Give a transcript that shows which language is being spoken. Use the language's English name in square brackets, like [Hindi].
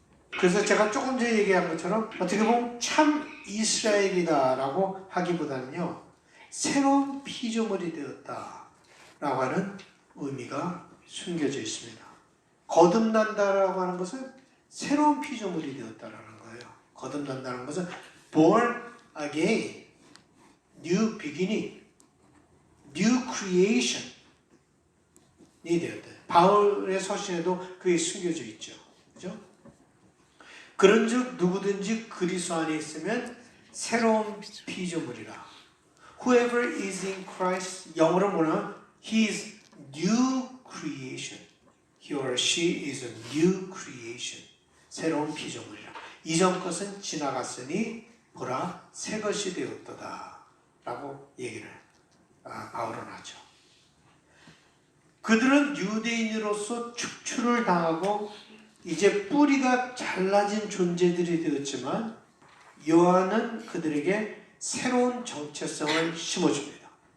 [Korean] 그래서 제가 조금 전에 얘기한 것처럼 어떻게 보면 참 이스라엘이다라고 하기보다는요 새로운 피조물이 되었다라고 하는 의미가 숨겨져 있습니다. 거듭난다라고 하는 것은 새로운 피조물이 되었다라는 거예요. 거듭난다는 것은 [English] born again, new beginning, new [Korean] creation이 되었다. 바울의 서신에도 그게 숨겨져 있죠. 그죠? 그런즉 누구든지 그리스도 안에 있으면 새로운 피조물이라. [English] Whoever is in Christ, [Korean] 영어로 뭐냐면 [English] he is new creation. He or she is a new creation. [Korean] 새로운 피조물이라. 이전 것은 지나갔으니 보라 새 것이 되었도다 라고 얘기를 바울은 하죠. 그들은 유대인으로서 축출을 당하고 이제 뿌리가 잘라진 존재들이 되었지만 요한은 그들에게 새로운 정체성을 심어줍니다.